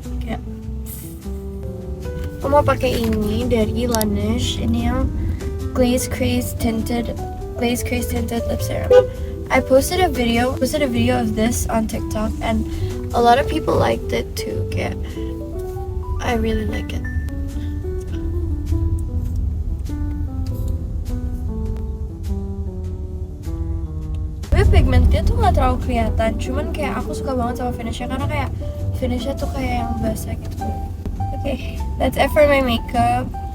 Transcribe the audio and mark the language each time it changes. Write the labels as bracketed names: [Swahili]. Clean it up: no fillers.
[Indonesian] Kayak aku mau pakai ini dari Laneige. Ini yang Glaze Craze Tinted Lip Serum. [English] I posted a video of this on TikTok and a lot of people liked it too. Kayak I really like it. [Indonesian] Tapi pigmentnya tuh nggak terlalu kelihatan, cuman kayak aku suka banget sama finishnya karena kayak finishnya tuh kayak yang basah gitu. [English] Okay, that's it for my makeup.